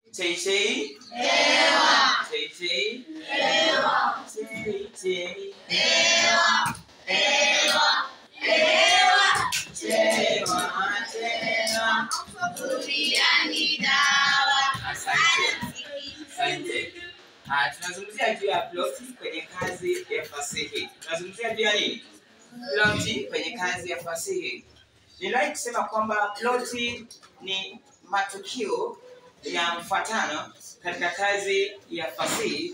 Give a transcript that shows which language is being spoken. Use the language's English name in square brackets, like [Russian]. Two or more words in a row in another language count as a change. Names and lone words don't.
[Swahili] Chei. Ewa. Chei. Ewa. Chei. Ewa. Ewa. Ewa. Chewa. Duriani dawa. Asante. Tunazungumzia juu ya ploti kwenye kazi ya fasihi. Tunazungumzia juu ya nini? Ploti kwenye kazi ya fasihi. Niliwahi kusema kwamba ploti ni matukio ya mfuatano katika kazi ya fasihi.